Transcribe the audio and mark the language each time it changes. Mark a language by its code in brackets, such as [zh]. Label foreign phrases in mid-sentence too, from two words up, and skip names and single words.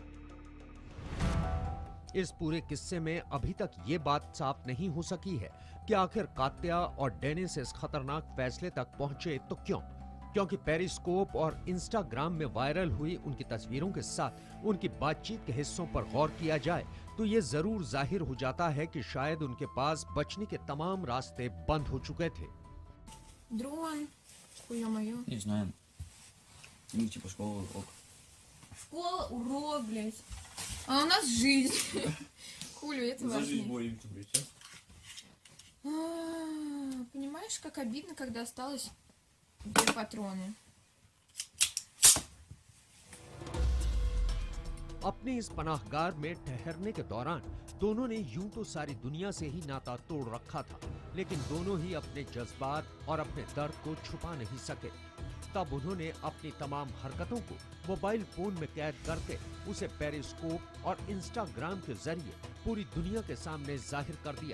[hi] इस पूरे किस्से में अभी तक ये बात साफ नहीं हो सकी है कि आखिर कात्या और डेनिस इस खतरनाक फैसले तक पहुंचे तो क्यों, क्योंकि पेरिस्कोप और इंस्टाग्राम में वायरल हुई उनकी तस्वीरों के साथ उनकी बातचीत के हिस्सों पर गौर किया जाए तो ये जरूर जाहिर हो जाता है कि शायद उनके पास बचने के तमाम रास्ते बंद हो चुके थे। [ru] Дрон, ё-моё. Не знаю. Ну, типа школа, урок. Школа, урок, блядь. А у нас жизнь. Хулю, это важнее. боремся, блядь. Понимаешь, как обидно, когда осталось 2 патроны. [hi] अपनी इस पनाहगार में ठहरने के दौरान दोनों ने यूं तो सारी दुनिया से ही नाता तोड़ रखा था, लेकिन दोनों ही अपने जज्बात और अपने दर्द को छुपा नहीं सके। तब उन्होंने अपनी तमाम हरकतों को मोबाइल फोन में कैद करके उसे पेरिस्कोप और इंस्टाग्राम के जरिए पूरी दुनिया के सामने जाहिर कर दिया।